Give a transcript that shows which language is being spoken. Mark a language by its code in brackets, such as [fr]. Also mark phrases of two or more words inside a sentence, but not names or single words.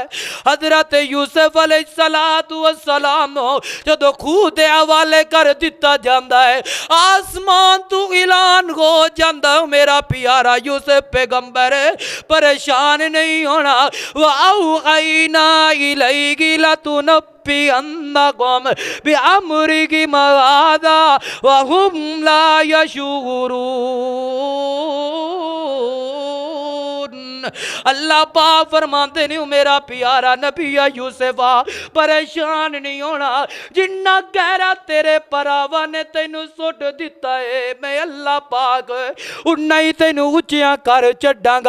[pa] حضرت یوسف [ar] عليه الصلاة والسلام [pa] نوں جدوں کھوہ دے حوالے کر دتا جاندا اے، اسمان توں اعلان ہو جاندا میرا پیارا یوسف پیغمبر پریشان نئیں ہونا. [ar] وأوحينا إليه لتنبئنهم بأمرهم هذا وهم لا يشعرون. [pa] اللہ پاک فرماندے نیں میرا پیارا نبی یوسفا پریشان نئیں ہونا، جنا گہرا تیرے بھراواں نے تینوں سٹ دتا اے میں اللہ پاک اونا ای تینوں اچیاں کر چھڈاں گا.